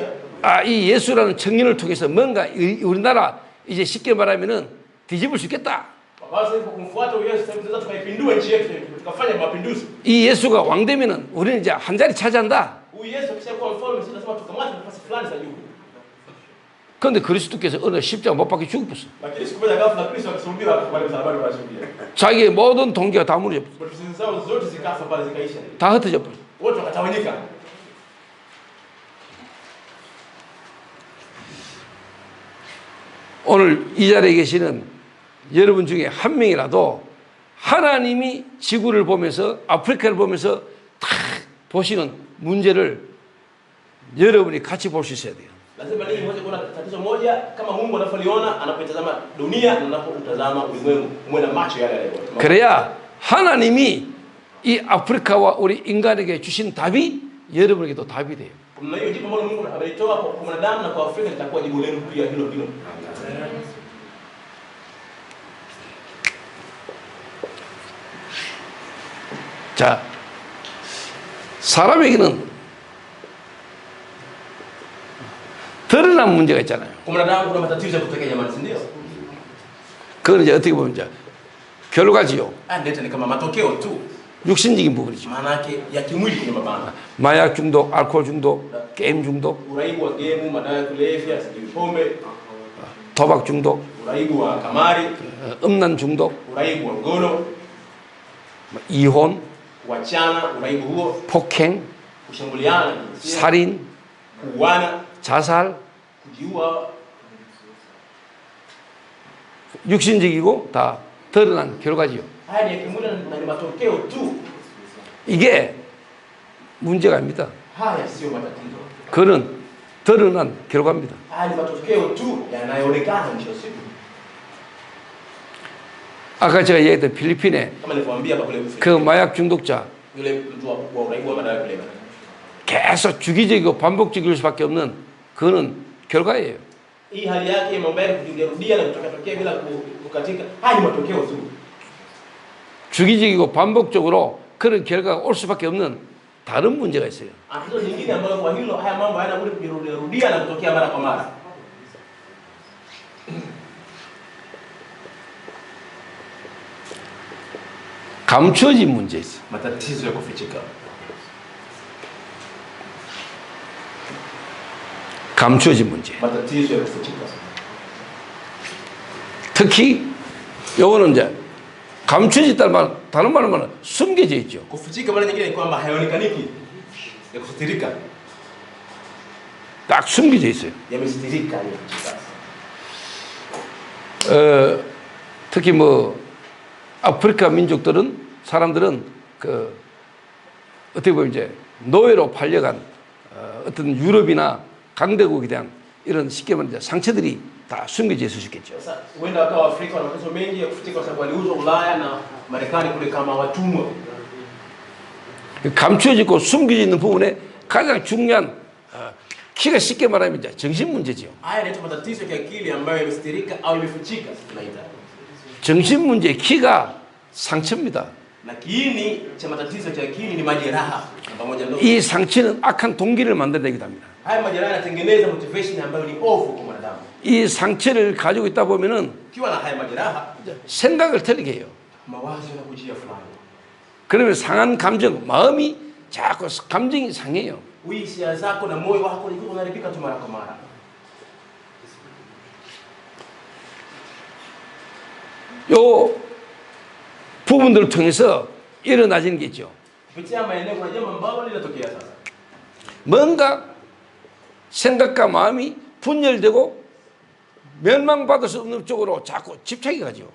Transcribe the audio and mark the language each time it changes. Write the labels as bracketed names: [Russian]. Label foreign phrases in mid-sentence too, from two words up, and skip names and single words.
[Korean] 아, 이 예수라는 청년을 통해서 뭔가 우리나라 이제 쉽게 말하면은 뒤집을 수 있겠다. [Swahili] Basi kwa kumfuata Yesu sasa tunaweza tukaipindua nchi yetu tukafanya mapinduzi. [Korean] 이 예수가 왕 되면은 우리는 이제 한 자리 차지한다. [Swahili] Huyu Yesu akishakuwa mfalme sisi lazima tukamate nafasi fulani za juu. [Korean] 그런데 그리스도께서 어느 십자가 못 박혀 죽었어. [Swahili] Lakini siku moja ghafla Kristo akasulubiwa akakubali msalabani kwa ajili yetu. [Korean] 자기의 모든 동기가 다 무너져, [Swahili] Motivation zao zote zikafa pale zikaisha. [Korean] 다 흩어져 버려. [Swahili] Wote wakatawanyika. [Korean] 오늘 이 자리에 계시는 여러분 중에 한 명이라도 하나님이 지구를 보면서 아프리카를 보면서 다 보시는 문제를 여러분이 같이 볼 수 있어야 돼요. [Swahili] Lazima ninyi mmoja kuona tatizo moja kama Mungu anavyoliona anapotazama dunia na anapotazama ulimwengu, muwe na macho yale yale. [Korean] 그래야 하나님이 이 아프리카와 우리 인간에게 주신 답이 여러분에게도 답이 돼요. [Swahili] Kuna hiyo jibu ambalo Mungu amelitoa kwa mwanadamu na kwa Afrika litakuwa jibu lenu pia hilo hilo. [Korean] 자, 사람에게는 드러난 문제가 있잖아요. [Swahili] Kwa mwanadamu kuna matatizo ya kutokea jamani, si ndio? [Korean] 그건 이제 어떻게 보면 이제 결과지요. [Swahili] Ndio ni kama matokeo tu. [Korean] 육신적인 부분이죠. [Swahili] Maana yake ya kimwili kwenye mabana. [Korean] 마약 중독, 알코올 중독, 게임 중독, [Swahili] Uraibu wa gemu, madawa ya kulevya, sijui pombe, [Korean] 도박 중독, [Swahili] uraibu wa kamari, [Korean] 음란 중독, [Swahili] uraibu wa ngono, [Korean] 이혼, [Swahili] kuachana, uraibu huo, [Korean] 폭행, [Swahili] kushambuliana, [Korean] 살인, [Swahili] kuuana, [Korean] 자살, [Swahili] kujiua. [Korean] 육신적이고 다 드러난 결과지요. [Swahili] Haya ni ya kimwili na ni matokeo tu. [Korean] 이게 문제가 아닙니다. [Swahili] Haya sio matatizo. [Korean] 그는 드러난 결과입니다. [Swahili] Haya ni matokeo tu yanayoonekana mwisho wa siku. [Korean] 아까 제가 얘기했던 필리핀에 [Swahili] Kama nilivyowaambia hapa kule [Korean] 그 마약 중독자 [Swahili] yule mtu wa uraibu wa madawa ya kulevya. [Korean] 계속 주기적이고 반복적일 수밖에 없는 그거는 결과예요. [Swahili] hii hali yake ya mambo yake kujirudia na kutokea bila kukatika, haya ni matokeo tu. [Korean] 주기적이고 반복적으로 그런 결과가 올 수밖에 없는 다른 문제가 있어요. [Swahili] Tatizo lingine ambalo kwa hilo haya mambo hayana budi kujirudia na kutokea mara kwa mara. [Korean] 감춰진 문제 있어요. [Swahili] Matatizo ya kufichika. [Korean] 감춰진 문제. [Swahili] Matatizo ya kufichika. [Korean] 특히 요거는 이제 감춰졌다는 말, 다른 말로 말하면 숨겨져 있죠. [Swahili] Kufichika mara nyingine ni kwamba hayaonekaniki. Ya kusitirika. [Korean] 딱 숨겨져 있어요. [Swahili] Yamesitirika hiyo. [Korean] 특히 뭐 아프리카 민족들은 사람들은 그 어떻게 보면 이제 노예로 팔려간 어떤 유럽이나 강대국에 대한 이런 쉽게 말하면 이제 상처들이 다 숨겨져 있을 수 있겠죠. [Swahili] Sasa huenda wakawa Afrika wana mateso mengi ya kufichika kwa sababu waliuzwa Ulaya na Marekani kule kama watumwa. [Korean] 감춰지고 숨겨져 있는 부분에 가장 중요한 키가 쉽게 말하면 이제 정신 문제죠. [Swahili] Haya ni matatizo ya kiakili ambayo yamesitirika au yamefichika tunaita. [Korean] 정신 문제의 키가 상처입니다. [Swahili] Na kiini cha matatizo ya kiakili ni majeraha pamoja na [Korean] 이 상처는 악한 동기를 만들어내기도 합니다. [Swahili] haya majeraha yanatengeneza motivation ambayo ni ovu kwa mwanadamu. [Korean] 이 상처를 가지고 있다 보면은 [Swahili] Ukiwa na haya majeraha, [Korean] 생각을 틀리게 해요. [Swahili] mawazo yanakujia fulani. [Korean] 그러면 상한 감정, 마음이 자꾸 감정이 상해요. [Swahili] Hisia zako na moyo wako unaharibika tu mara kwa mara. [Korean] 요 부분들을 통해서 일어나지는 게 있죠. [Swahili] Kupitia maeneo kuna jambo ambalo linatokea sasa. [Korean] 뭔가 생각과 마음이 분열되고 멸망받을 수 없는 쪽으로 자꾸 집착이 가죠.